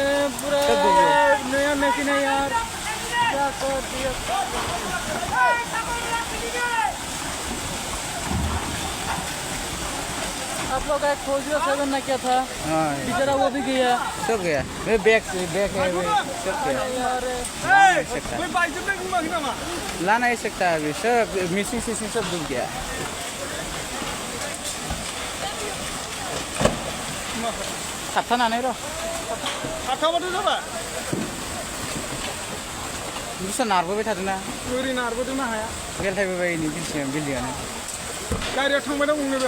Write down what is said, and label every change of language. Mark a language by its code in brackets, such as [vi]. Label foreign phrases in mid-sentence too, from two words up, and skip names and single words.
[hi] पूरा नया मशीन है यार क्या कर दिया आप लोग का खोजियो 7 ना क्या था बेचारा वो भी गया सब गया बैग है सब गया ला नहीं सकता अभी सब मिसिंग सब डूब गया [brx] थाबथानानै र' थाबथाबाथ' जाबाय बुस्थुआ नारबोबाय थादोंना ओरै नारबोदोंना हाया गेलथायबोबाय नै बिल्डिंआनो गारियाव थांबाय दं बुंनोबो